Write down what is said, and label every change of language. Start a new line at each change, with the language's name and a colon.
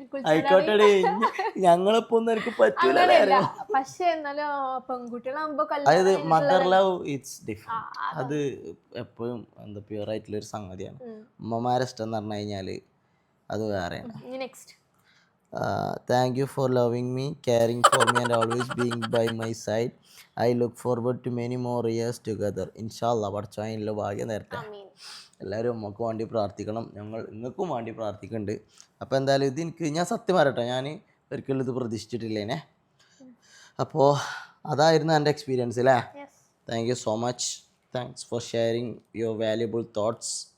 Malayalam: ആയിക്കോട്ടെ, ഞങ്ങളിപ്പോ ഒന്നും എനിക്ക് പറ്റൂല. പക്ഷെ പെൺകുട്ടികളാകുമ്പോ അതായത്
English: Mother love it's different.
Malayalam: അത് എപ്പോഴും എന്താ പ്യൂർ ആയിട്ടുള്ള ഒരു സംഗതിയാണ്. അമ്മമാരെ ഇഷ്ടം എന്ന് പറഞ്ഞു കഴിഞ്ഞാൽ അത് വേറെയാണ്.
English: Next, thank you for loving me, caring for me and always being by my side. I look forward to many more years together.
Malayalam: Inshallah, പഠിച്ചതിനുള്ള ഭാഗ്യം നേരത്തെ. എല്ലാവരും നമുക്ക് വേണ്ടി പ്രാർത്ഥിക്കണം, ഞങ്ങൾ നിങ്ങൾക്കും വേണ്ടി പ്രാർത്ഥിക്കുന്നുണ്ട്. അപ്പോൾ എന്തായാലും ഇത് ഞാൻ സത്യം പറയട്ടെ, ഞാൻ ഒരിക്കലും ഇത് പ്രതീക്ഷിച്ചിട്ടില്ലേനെ. അപ്പോൾ അതായിരുന്നു എൻ്റെ എക്സ്പീരിയൻസ് അല്ലേ.
English: Thank you so much. Thanks for sharing your valuable thoughts.